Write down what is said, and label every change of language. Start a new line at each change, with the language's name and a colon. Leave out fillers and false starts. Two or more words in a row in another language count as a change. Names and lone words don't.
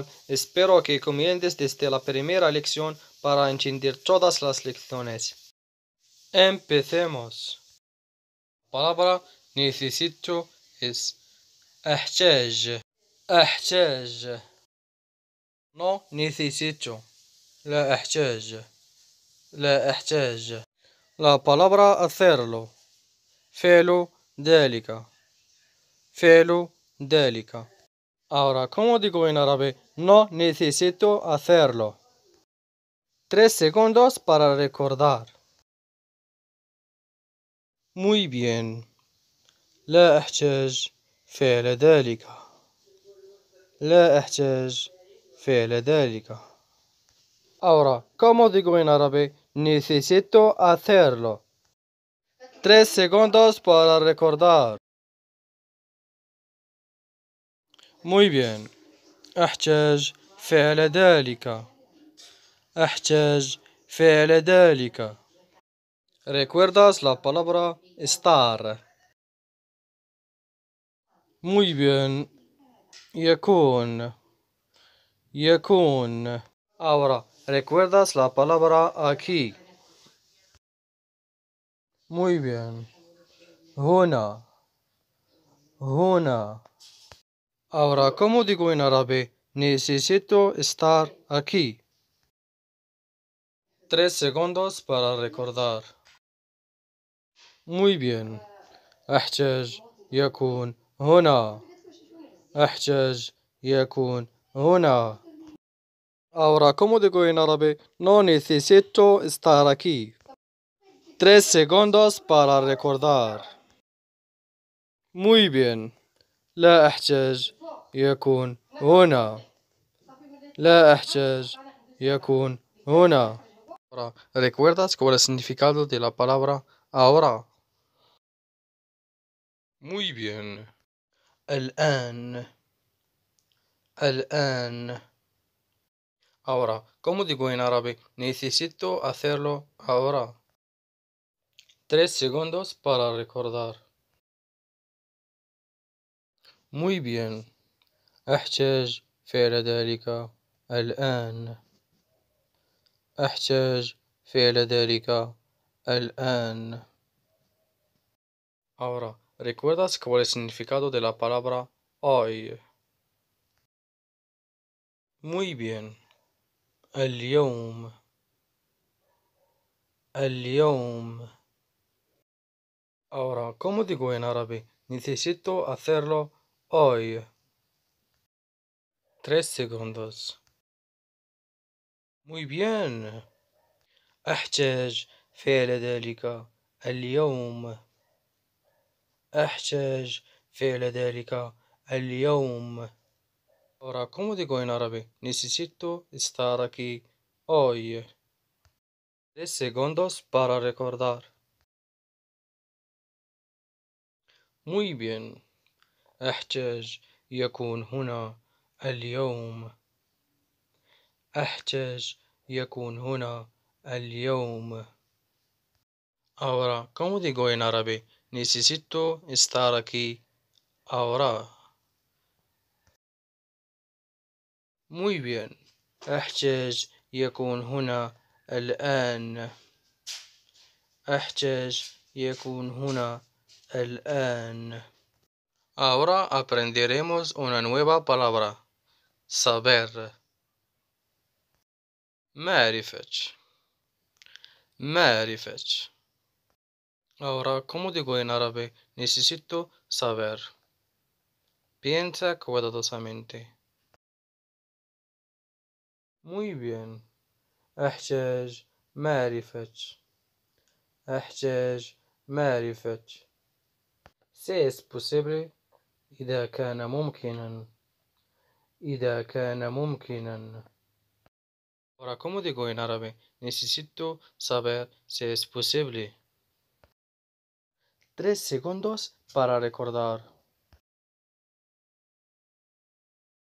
Spanish: Espero que comiences desde la primera lección para entender todas las lecciones. Empecemos. La palabra necesito es أحتاج.
Arabic: أحتاج.
Spanish: No necesito.
Arabic: لا أحتاج. لا أحتاج.
Spanish: La palabra hacerlo.
Arabic: فعل ذلك. فعل ذلك.
Spanish: Ahora, ¿cómo digo en árabe? No necesito hacerlo. 3 segundos para recordar. Muy bien.
Arabic: لا أحتاج فعل ذلك. لا أحتاج فعل ذلك.
Spanish: Ahora, ¿cómo digo en árabe? Necesito hacerlo. 3 segundos para recordar. Muy bien.
Arabic: أحتاج فعل ذلك. أحتاج فعل ذلك.
Spanish: ¿Recuerdas la palabra estar? Muy bien.
Arabic: يكون. يكون.
Spanish: Ahora, ¿recuerdas la palabra aquí? Muy bien.
Arabic: هنا. هنا.
Spanish: Ahora, ¿cómo digo en árabe? Necesito estar aquí. 3 segundos para recordar. Muy bien.
Arabic: أحتاج يكون هنا. أحتاج يكون هنا.
Spanish: Ahora, ¿cómo digo en árabe? No necesito estar aquí. 3 segundos para recordar. Muy bien.
Arabic: لا أحتاج يكون هنا. لا أحتاج يكون هنا.
Spanish: Ahora, ¿recuerdas cuál es el significado de la palabra ahora? Muy bien.
Arabic: الآن. الآن.
Spanish: Ahora, ¿cómo digo en árabe? Necesito hacerlo ahora. 3 segundos para recordar. Muy bien.
Arabic: أحتاج فعل ذلك الآن. أحتاج فعل ذلك الآن.
Spanish: Ahora, ¿recuerdas cuál es el significado de la palabra hoy? Muy bien.
Arabic: اليوم. اليوم.
Spanish: Ahora, ¿cómo digo en árabe? Necesito hacerlo hoy. 3 segundos. Muy bien.
Arabic: أحتاج فعل ذلك اليوم. أحتاج فعل ذلك اليوم.
Spanish: Ahora, ¿cómo digo en árabe? Necesito estar aquí hoy. 3 segundos para recordar. Muy bien.
Arabic: أحتاج يكون هنا اليوم. أحتاج يكون هنا اليوم.
Spanish: Ahora, ¿cómo digo en árabe? Necesito estar aquí ahora. Muy bien.
Arabic: أحتاج يكون هنا الآن. أحتاج يكون هنا الآن.
Spanish: Ahora aprenderemos una nueva palabra. Saber.
Arabic: معرفة. معرفة.
Spanish: Ahora, ¿cómo digo en árabe? Necesito saber. Piensa cuidadosamente. Muy bien.
Arabic: أحتاج معرفة. أحتاج معرفة.
Spanish: Si es posible.
Arabic: إذا كان ممكنا. إذا كان ممكنا.
Spanish: Ahora, ¿cómo digo en árabe? Necesito saber si es posible. 3 segundos para recordar.